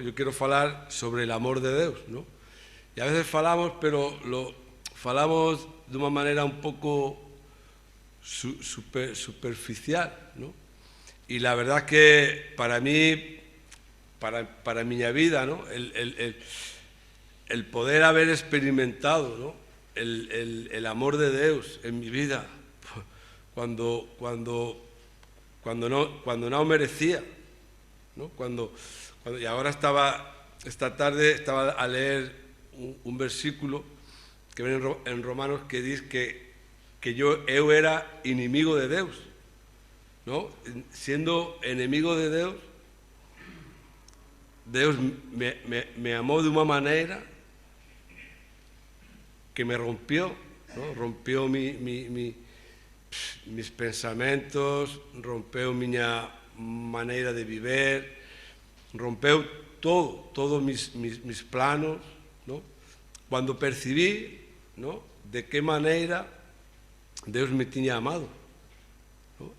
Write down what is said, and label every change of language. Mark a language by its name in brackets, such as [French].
[Spanish] Yo quiero falar sobre el amor de Deus, ¿no? [Galician] E a veces falamos, pero falamos de unha maneira un pouco superficial, ¿no? [Spanish] Y la verdad que para mí, [Galician] para miña vida, [Spanish] ¿no?, el poder haber experimentado, ¿no?, el amor de Deus en mi vida, cuando no merecía, ¿no? Y ahora esta tarde estaba a leer un versículo que ven en Romanos, que dice que [Galician] eu era inimigo de Deus, [Spanish] ¿no? Siendo enemigo de Deus, Deus me amó de unha maneira que me rompió, ¿no? Rompió mis pensamentos, [Galician] rompeu miña maneira de viver, rompeu [Spanish] todos mis planos, ¿no? Cuando percibí, ¿no?, de que maneira Deus me tiña amado, ¿no?